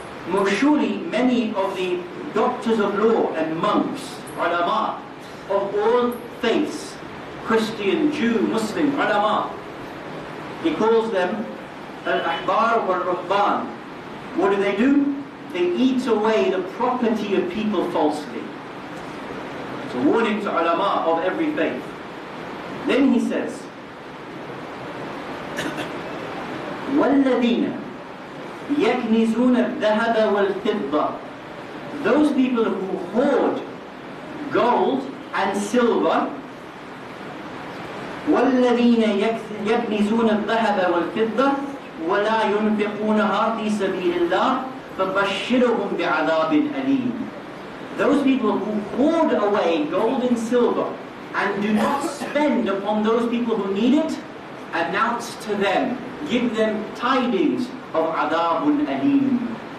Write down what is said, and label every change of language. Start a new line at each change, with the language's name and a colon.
English: Most surely many of the doctors of law and monks, ulama, of all faiths, Christian, Jew, Muslim, ulama, he calls them al-ahbar wal-ruhban. What do? They eat away the property of people falsely. It's a warning to ulama of every faith. Then he says,
Arabic: وَالَّذِينَ يَكْنِزُونَ الذَّهَبَ وَالْفِضَّةَ.
English: Those people who hoard gold and silver,
Arabic: وَالَّذِينَ يَكْنِزُونَ الذَّهَبَ وَالْفِضَّةَ وَلَا يُنْفِقُونَهَا فِي سَبِيلِ اللَّهِ فَبَشِّرْهُمْ بِعَذَابٍ أَلِيمٍ.
English: Those people who hoard away gold and silver and do not spend upon those people who need it, announce to them, give them tidings of adabun alim.